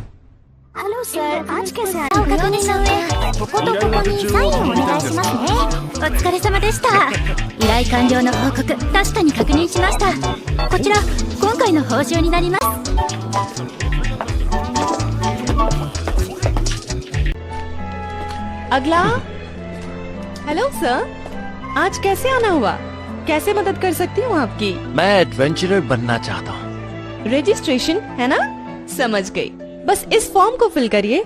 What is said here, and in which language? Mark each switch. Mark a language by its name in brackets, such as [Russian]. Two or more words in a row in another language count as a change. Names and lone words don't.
[Hindi] हेलो सर, आज कैसे आए? [Japanese] お伺いしますね。こことここにサインをお願いしますね。疲れ様でした。依頼完了の報告、確かに確認しました。こちら、今回の報酬になります。 [Hindi] अगला। हेलो सर, आज कैसे आना हुआ? कैसे मदद कर सकती हूँ आपकी? मैं एडवेंचरर बनना चाहता हूँ। रजिस्ट्रेशन है ना? समझ गई। बस इस फॉर्म को फिल करिए।